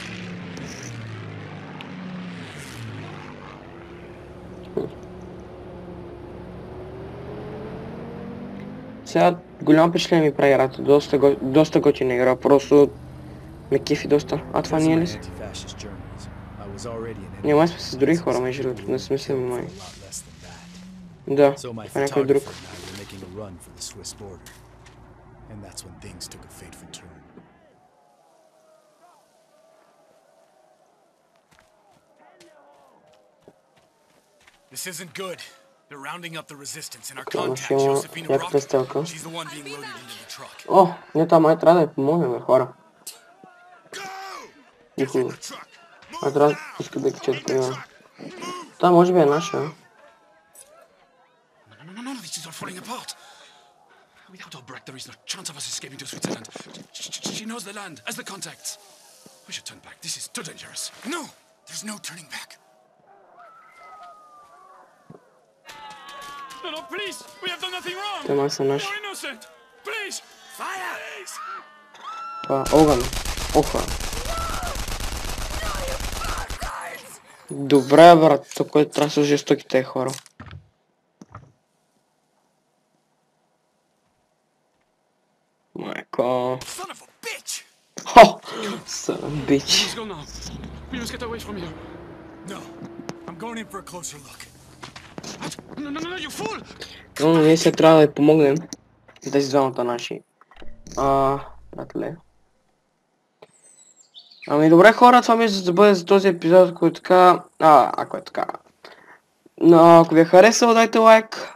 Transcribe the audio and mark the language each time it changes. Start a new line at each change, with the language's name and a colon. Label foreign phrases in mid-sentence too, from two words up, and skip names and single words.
Bulgarian: Сега голямо впечатление ми прави играта. Доста готина игра. Просто ме кефи доста. А това ние ли са? Ние май сме с други хора, между другото. Не сме си май. Да, това е някой друг.
English: This isn't good. They're rounding up the resistance and our
Bulgarian: Това
English: contact,
Bulgarian: ще има
English: Josephina
Bulgarian: някаква
English: Rock,
Bulgarian: стелка.
English: she's the one being loaded into the truck.
Bulgarian: О, ние там май трябва да я помогнем, хора. Никога. А трябва да иска да качат примерно. Това може би е наша.
English: No, this is all falling apart. Without Albrecht, there is no chance of us escaping to Switzerland. She knows the land, as the contacts. We should turn back. This is too dangerous. No! There's no turning back. No, please! We have done nothing wrong!
Bulgarian: Те май са наши.
English: We're innocent! Please! Fire! Please!
Bulgarian: Това огън. Оха. Добре, брат, тук е трябва да са жестоки тези хора. Майко.
English: Son of a bitch! Ho! Son bitch. Let's go now. We must get away from here. No. I'm going in for a closer look. What? No, you fool!
Bulgarian: Но ние сега трябва да я помогнем. Тези двамата наши. Братле. Ами добре хора, това мисля да бъде за този епизод, ако е така... ако е така. Но ако ви е харесало, дайте лайк.